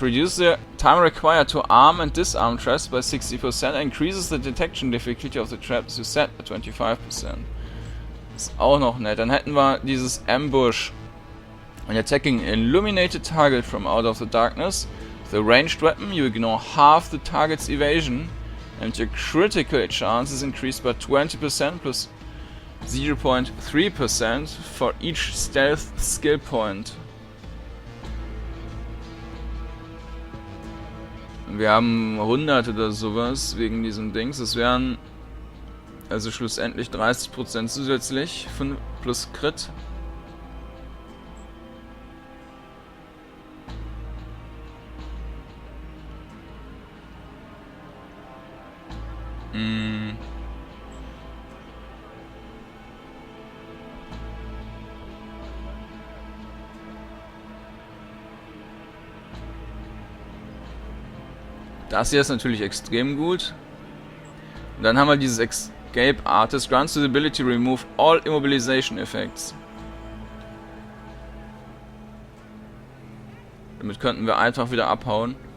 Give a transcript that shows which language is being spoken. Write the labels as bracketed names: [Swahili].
[English] Reduce the time required to arm and disarm traps by 60% and increases the detection difficulty of the traps you set by 25%. [German] Ist auch noch nett. Dann hätten wir dieses Ambush. [English] When attacking an illuminated target from out of the darkness, the ranged weapon, you ignore half the target's evasion and your critical chance is increased by 20% plus 0.3% for each stealth skill point. [German] Wir haben 100 oder sowas wegen diesem Dings. Es wären also schlussendlich 30% zusätzlich, 5 plus Crit. Das hier ist natürlich extrem gut. Und dann haben wir dieses Escape Artist. [English] Grants the ability to remove all immobilization effects. [German] Damit könnten wir einfach wieder abhauen.